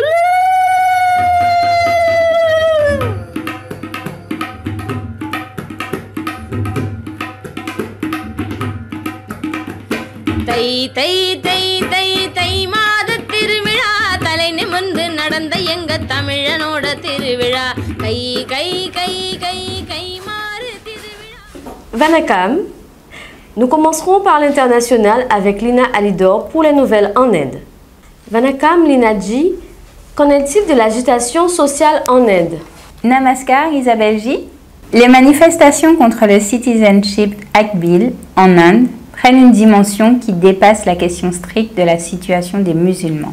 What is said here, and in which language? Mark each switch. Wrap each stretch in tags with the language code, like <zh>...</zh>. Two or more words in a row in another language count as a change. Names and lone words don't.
<ta>தை தை தை தை தை மாத திருவிழா தலை நிமிர்ந்து நடந்த எங்க தமிழனோட திருவிழா கை கை கை கை கை மாறு திருவிழா.</ta> <fr>Vanakam. Nous commencerons par l'international avec Lina Alidor pour les nouvelles en Inde. Vanakam Linaji, qu'en est-il de l'agitation sociale en Inde? Namaskar Isabelle J. Les manifestations contre le Citizenship Act Bill en Inde prennent une dimension qui dépasse la question stricte de la situation des musulmans.</fr>